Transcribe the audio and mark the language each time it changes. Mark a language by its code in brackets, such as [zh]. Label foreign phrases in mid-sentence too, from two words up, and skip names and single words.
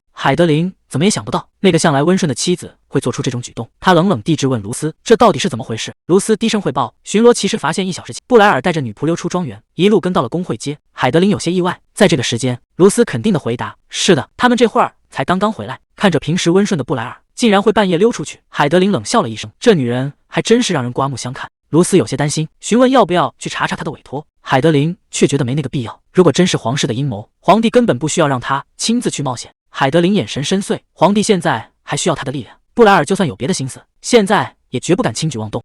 [zh] 海德琳怎麼也想不到，那個向來溫順的妻子會做出這種舉動。他冷冷地質問盧斯：“這到底是怎麼回事？”盧斯低聲匯報：“巡邏騎士發現1小時前，布萊爾帶着女僕溜出莊園，一路跟到了工會街。” 海德琳有些意外，在這個時間，盧斯肯定地回答：“是的，他們這會兒才剛剛回來。” 看着平時溫順的布萊爾，竟然會半夜溜出去，海德琳冷笑了一聲，這女人還真是讓人刮目相看。盧斯有些擔心，詢問要不要去查查他的委託。海德琳卻覺得沒那個必要，如果真是皇室的陰謀，皇帝根本不需要讓他親自去冒險。海德琳眼神深邃，皇帝現在還需要他的力量，布萊爾就算有別的心思，現在也絕不敢輕舉妄動。